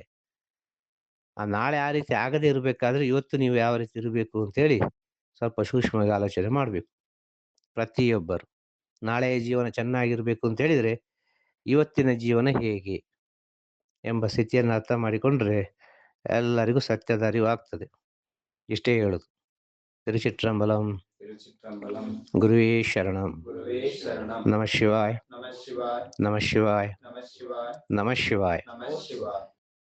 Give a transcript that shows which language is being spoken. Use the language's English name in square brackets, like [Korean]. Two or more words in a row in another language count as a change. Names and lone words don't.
[Kannada] ಆ ನಾಳೆ ಆ ರೀತಿ ಆಗದೆ ಇರ್ಬೇಕಾದ್ರೆ ಇವತ್ತು ನೀವು ಯಾವ ರೀತಿ ಇರಬೇಕು ಅಂತೇಳಿ ಸ್ವಲ್ಪ ಸೂಕ್ಷ್ಮವಾಗಿ ಆಲೋಚನೆ ಮಾಡ್ಬೇಕು ಪ್ರತಿಯೊಬ್ಬರು. ನಾಳೆಯ ಜೀವನ ಚೆನ್ನಾಗಿರ್ಬೇಕು ಅಂತ ಹೇಳಿದ್ರೆ ಇವತ್ತಿನ ಜೀವನ ಹೇಗೆ ಎಂಬ ಸ್ಥಿತಿಯನ್ನು ಅರ್ಥ ಮಾಡಿಕೊಂಡ್ರೆ ಎಲ್ಲರಿಗೂ ಸತ್ಯದ ಅರಿವು ಆಗ್ತದೆ. ಇಷ್ಟೇ ಹೇಳುದು. [Tamil] திருச்சிற்றம்பலம். திருச்சிற்றம்பலம். குருவே சரணம். குருவே சரணம். நம சிவாய். நம சிவாய். நம சிவாய். நம சிவாய். நம சிவாய். நம சிவாய்.